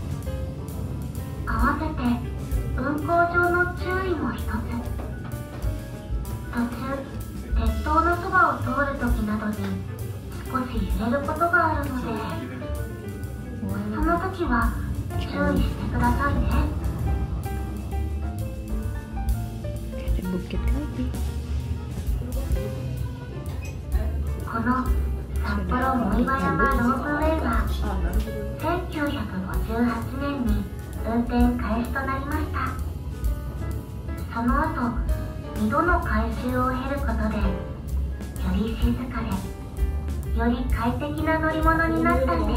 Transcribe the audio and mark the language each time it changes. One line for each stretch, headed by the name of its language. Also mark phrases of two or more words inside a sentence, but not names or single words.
Japanese: 合わせて運行上の注意も一つ。途中鉄塔のそばを通るときなどに少し揺れることがあるので、その時は注意してくださいね。
Indonesian: Ada bukit lagi.
Japanese: この札幌藻岩山ロープウェイは1958年に運転開始となりました。その後2度の改修を経ることでより静かでより快適な乗り物になったんです。